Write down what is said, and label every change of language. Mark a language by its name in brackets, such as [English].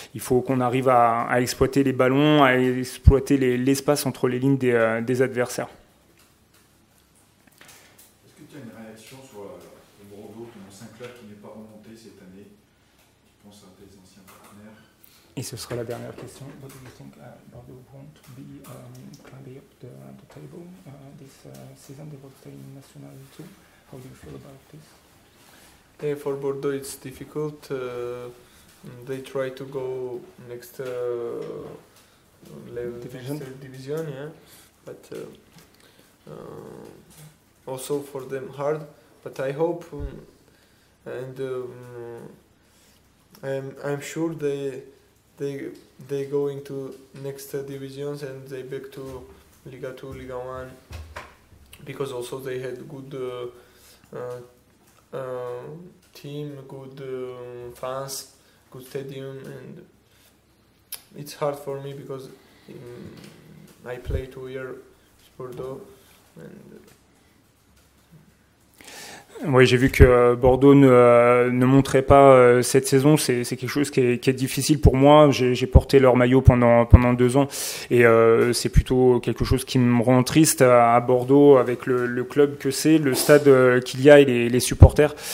[French] Il faut qu'on arrive à exploiter les ballons, à exploiter l'espace entre les lignes des adversaires. Est-ce que tu as une réaction sur le Bordeaux, ton ancien club qui n'est pas remonté cette année? Tu penses à tes anciens partenaires? Et ce sera la dernière question. [English] What do you think Bordeaux won't be climbing up the table this season? They will stay in National 2. How do you feel about this? Yeah, for Bordeaux it's difficult. They try to go next level division, yeah. But also for them hard. But I hope and I'm sure they go into next divisions and they back to Liga 2, Liga 1, because also they had good team, good fans, good stadium, and it's hard for me because I play 2 years Bordeaux and [French] Oui, j'ai vu que Bordeaux ne montrait pas cette saison. C'est quelque chose qui est difficile pour moi. J'ai porté leur maillot pendant 2 ans et c'est plutôt quelque chose qui me rend triste à Bordeaux avec le club que c'est, le stade qu'il y a et les supporters.